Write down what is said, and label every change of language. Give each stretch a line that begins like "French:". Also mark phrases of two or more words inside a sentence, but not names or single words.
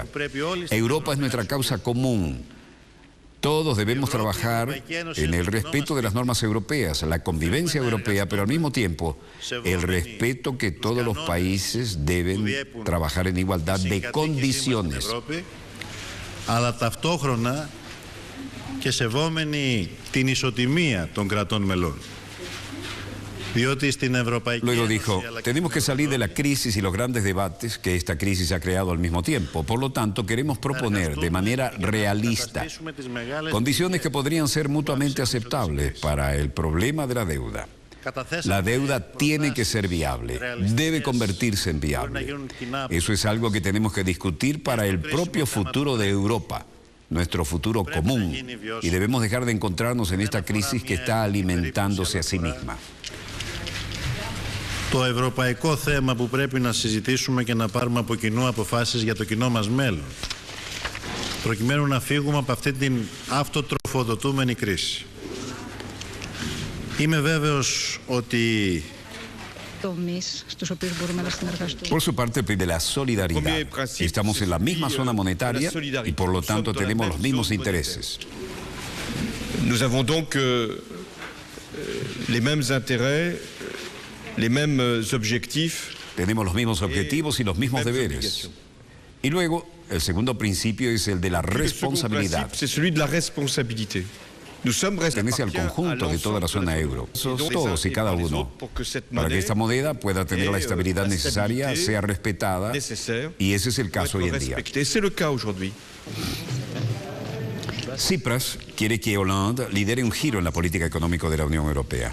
Spanish: Europa es nuestra causa común. Todos debemos trabajar en el respeto de las normas europeas, la convivencia europea, pero al mismo tiempo el respeto que todos los países deben trabajar en igualdad de condiciones.
Greek: Αλλά ταυτόχρονα και σεβόμενοι την ισοτιμία των κρατών μελών.
Spanish: Luego dijo, tenemos que salir de la crisis y los grandes debates que esta crisis ha creado al mismo tiempo. Por lo tanto, queremos proponer de manera realista condiciones que podrían ser mutuamente aceptables para el problema de la deuda. La deuda tiene que ser viable, debe convertirse en viable. Eso es algo que tenemos que discutir para el propio futuro de Europa, nuestro futuro común, y debemos dejar de encontrarnos en esta crisis que está alimentándose a sí misma.
Greek: Το ευρωπαϊκό θέμα που πρέπει να συζητήσουμε και να πάρουμε από κοινού αποφάσεις για το κοινό μας μέλλον, προκειμένου να φύγουμε από αυτή την αυτοτροφοδοτούμενη κρίση. Είμαι βέβαιος ότι
Spanish: Por su parte, de la solidaridad. Estamos en la misma zona monetaria y por lo tanto tenemos los mismos intereses.
French: Nous avons donc les mêmes intérêts, les mêmes objectifs.
Spanish: Tenemos los mismos objetivos y los mismos deberes. Y luego, el segundo principio es el de la responsabilidad.
French: C'est celui de la responsabilité.
Spanish: Pertenece al conjunto de toda la zona euro, todos y cada uno, para que esta moneda pueda tener la estabilidad necesaria, sea respetada, y ese es el caso hoy en día. Tsipras quiere que Hollande lidere un giro en la política económica de la Unión Europea.